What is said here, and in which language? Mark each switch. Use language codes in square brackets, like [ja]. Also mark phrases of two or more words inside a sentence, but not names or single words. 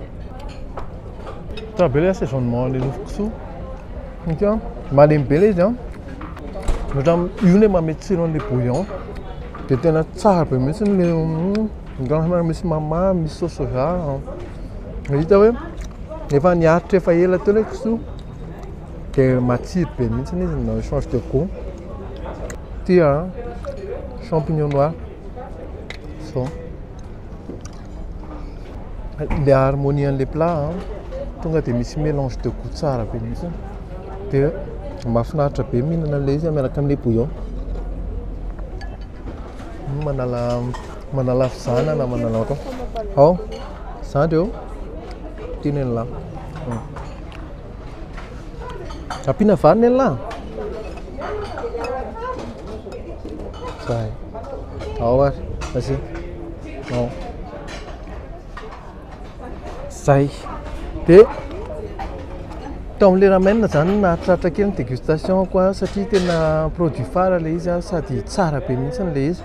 [mg] Tsara be le assaisonnement le nofo kisoa ity malemy be le izy ohatran'ny io le mamety tsiro an'le bouillon dia tena tsara be mihitsy le misy mamamy misy [fr] sauce soja. [mg] Hita hoe efa niaritra efa ela teo le kisoa dia matsiro be mihitsy izy na [fr] change de goût. [mg] Ty [fr] champignon noir [mg] so le harmonie an'le plat tonga dia misy [fr] mélange de goût [mg] tsara be mihitsy dia mahafinaritra be mihinana le izy miaraka amin'le bouillon. Manala fizana na manala koa zany reo tiany an'lahy ampiana vary ny an'lahy zay ary asy zay dia tao amin'le ramen zany naharitraritra kely ny dégustation koa satria tena [fr] produit phare [mg] le izy sady tsara be mihitsy le izy.